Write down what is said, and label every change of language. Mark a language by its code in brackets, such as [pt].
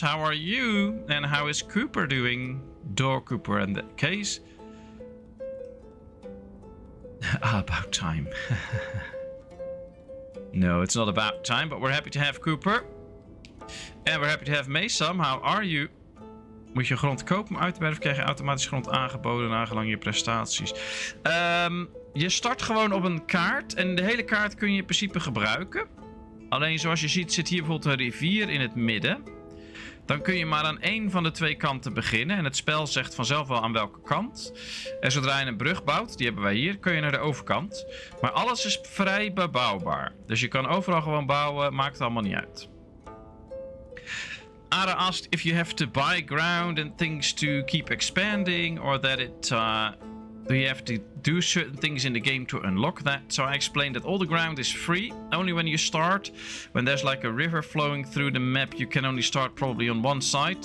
[en] How are you? And how is Cooper doing? Door Cooper in that case. About time. No, it's not about time, but we're happy to have Cooper. And we're happy to have Mason. How are you? [nl] Moet je grond kopen om uit te breiden of krijg je automatisch grond aangeboden nagelang je prestaties? Je start gewoon op een kaart en de hele kaart kun je in principe gebruiken. Alleen zoals je ziet zit hier bijvoorbeeld een rivier in het midden. Dan kun je maar aan één van de 2 kanten beginnen. En het spel zegt vanzelf wel aan welke kant. En zodra je een brug bouwt, die hebben wij hier, kun je naar de overkant. Maar alles is vrij bebouwbaar. Dus je kan overal gewoon bouwen, maakt allemaal niet uit. [en] Ara asked if you have to buy ground and things to keep expanding, or that do you have to do certain things in the game to unlock that. So I explained that all the ground is free. Only when you start, when there's like a river flowing through the map, you can only start probably on one side.